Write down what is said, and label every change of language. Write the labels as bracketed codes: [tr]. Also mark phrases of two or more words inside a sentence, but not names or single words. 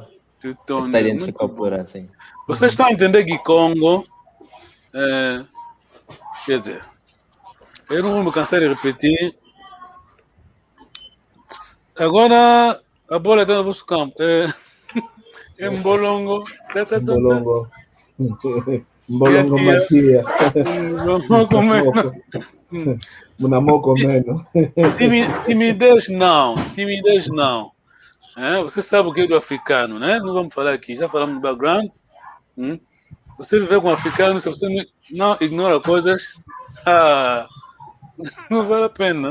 [kg] Tutonde. [pt] Está identificado o plural, sim. Vocês estão a entender que Congo... quer dizer, eu não vou me cansar de repetir. Agora a bola está no vosso campo. É Mbolongo. Mbolongo. Mbolongo Matia. [kg] Munamoko Meno. [pt] Timidez não. Você sabe o que é do africano, né? Não vamos falar aqui. Já falamos do background. Você viver com africano, se você não ignora coisas, não vale a pena.